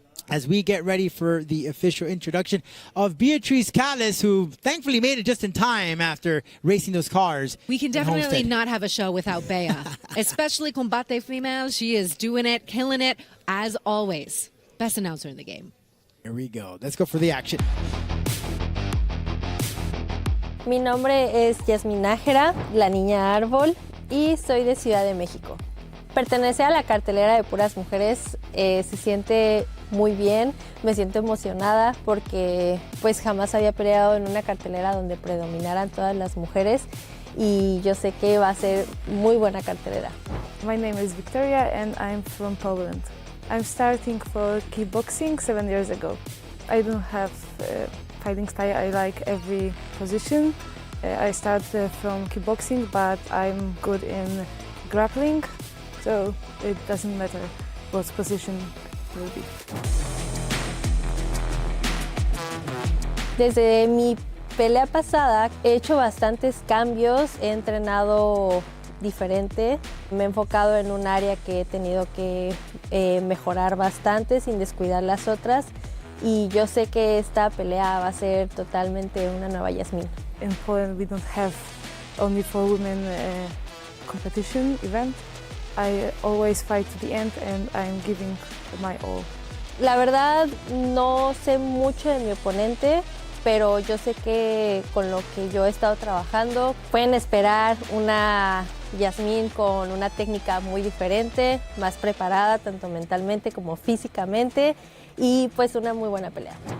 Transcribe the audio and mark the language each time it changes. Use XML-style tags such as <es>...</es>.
<en>as we get ready for the official introduction of Beatriz Calles, who thankfully made it just in time after racing those cars. We can in definitely Homestead. not have a show without Bea, especially Combate female. She is doing it, killing it, as always. Best announcer in the game. Here we go. Let's go for the action.</en> <es>Mi nombre es Yazmín Nájera, la niña árbol, y soy de Ciudad de México. Pertenecer a la cartelera de puras mujeres se siente muy bien, me siento emocionada porque pues jamás había peleado en una cartelera donde predominaran todas las mujeres y yo sé que va a ser muy buena cartelera.</es> <en>My name is Wiktoria and I'm from Poland. I'm starting for kickboxing 7 years ago. I don't have fighting style, I like every position. I start from kickboxing, but I'm good in grappling, so it doesn't matter what position will be.</en> <es>Desde mi pelea pasada he hecho bastantes cambios, he entrenado diferente, me he enfocado en un área que he tenido que mejorar bastante sin descuidar las otras y yo sé que esta pelea va a ser totalmente una nueva Yazmín.</es> <en>In Poland we don't have only for women competition event. I always fight to the end and I'm giving my all.</en> <es>La verdad no sé mucho de mi oponente, pero yo sé que con lo que yo he estado trabajando pueden esperar una Yazmín con una técnica muy diferente, más preparada tanto mentalmente como físicamente y pues una muy buena pelea.</es>